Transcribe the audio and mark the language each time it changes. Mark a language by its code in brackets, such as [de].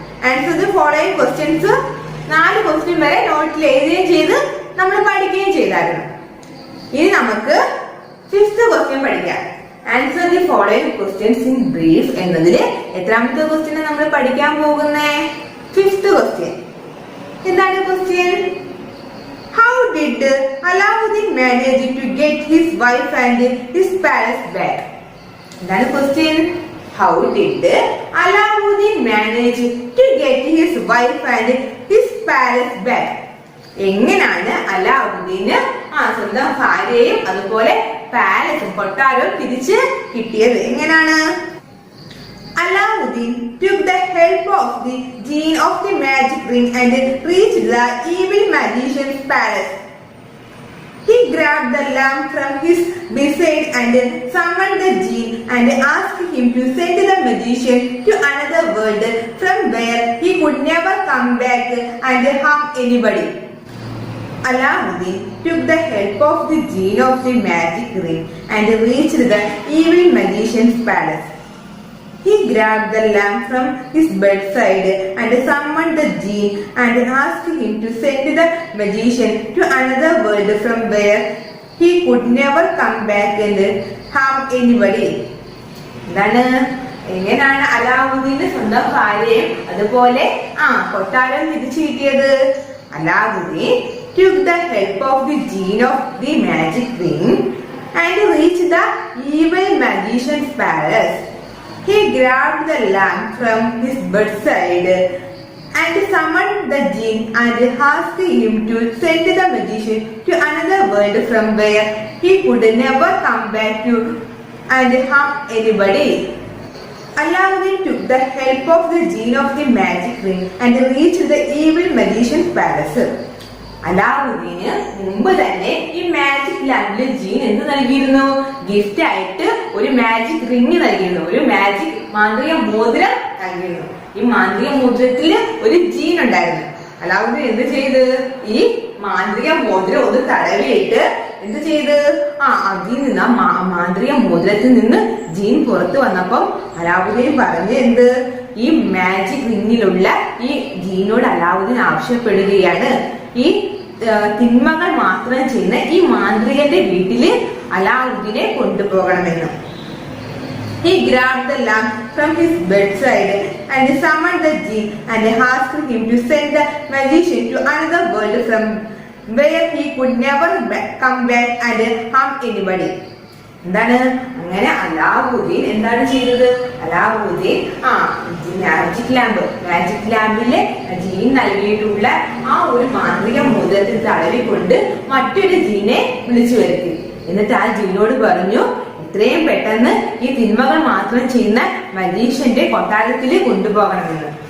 [en] answer the following questions [ml] 4 question വരെ നോട്ടിൽ എഴുതുകയും ചെയ്ത് നമ്മൾ പഠിക്കുകയും ചെയ്തായിരുന്നു. ഇനി നമുക്ക് 5th ക്വസ്റ്റ്യൻ പഠിക്കാം. [en] answer the following questions in brief [ml] എന്നതില് എത്രാമത്തെ ക്വസ്റ്റ്യൻ നമ്മൾ പഠിക്കാൻ പോകുന്നേ? 5th question. എന്താണ് question? [en] How did Alauddin manage to get his wife and his palace back? [ml] എന്താണ് question? [en] How did Alauddin manage to get his wife and his palace back? [ml] എങ്ങനെയാണ് അലാവുദ്ദീന് സ്വന്തം ഭാര്യയും അതുപോലെ പാലസും കൊട്ടാരവും തിരിച്ച് കിട്ടിയത്? എങ്ങനെയാണ്? [en] Alauddin took the help of the genie of the magic ring and reached the evil magician's palace. He grabbed the lamp from his bedside and summoned the genie and asked him to send the magician to another world from where he could never come back and harm anybody. Alauddin took the help of the genie of the magic ring and reached the evil magician's palace. He grabbed the lamp from his bedside and summoned the genie and asked him to send the magician to another world from where he could never come back and harm anybody. [ml] എന്താണ്? എങ്ങനെയാണ് അലാവുദ്ദീന് സ്വന്തം ഭാര്യയും അതുപോലെ കൊട്ടാരം തിരിച്ചു കിട്ടിയത്? [en] Alauddin took the help of the genie of the magic ring and reached the evil magician's palace. He grabbed the lamp from his bedside and summoned the genie and asked him to send the magician to another world from where he could never come back to and harm anybody. Alauddin took the help of the genie of the magic ring and reached the evil magician's palace. [ml] അലാവുദ്ദീന് മുമ്പ് തന്നെ ഈ magic ലാമ്പില് gene എന്ത് നൽകിയിരുന്നു? Gift ആയിട്ട് ഒരു magic ring നൽകിയിരുന്നു, ഒരു magic മാന്ത്രിക മോതിരം നൽകിയിരുന്നു. ഈ മാന്ത്രിക മോതിരത്തില് ഒരു ജീൻ ഉണ്ടായിരുന്നു. അലാവുദ്ദീൻ എന്ത് ചെയ്ത്? ഈ മാന്ത്രിക മോതിരം ഒന്ന് തടവിയിട്ട് എന്ത് ചെയ്ത്? അതിൽ നിന്ന് മാന്ത്രിക മോതിരത്തിൽ നിന്ന് ജീൻ പുറത്തു വന്നപ്പം അലാവുദ്ദീൻ പറഞ്ഞ് എന്ത്? ഈ മാജിക് റിങ്ങിലുള്ള ഈ ജീനോട് അലാവുദ്ദീൻ ആവശ്യപ്പെടുകയാണ്, ഈ തിന്മകൾ മാത്രം ചെയ്യുന്ന ഈ മാന്ത്രികന്റെ വീട്ടില് അലാവുദ്ദീനെ കൊണ്ടുപോകണമെന്ന്. [en] He grabbed the lamp from his bedside and summoned the genie and asked him to send the magician to another world from where he could never come back and harm anybody. [ml] എന്താണ്? അങ്ങനെ അലാവുദ്ദീൻ എന്താണ് ചെയ്തത്? Alauddin magic ലാമ്പിലെ gene നൽകിയിട്ടുള്ള ഒരു മാന്ത്രിക മോതിരത്തിൽ തടവിക്കൊണ്ട് മറ്റൊരു ജീനെ വിളിച്ചു വരുത്തി. എന്നിട്ട് ആ ജീനോട് പറഞ്ഞു, എത്രയും പെട്ടെന്ന് ഈ തിന്മകൾ മാത്രം ചെയ്യുന്ന മജീഷ്യന്റെ കൊട്ടാരത്തിൽ കൊണ്ടുപോകണമെന്ന്.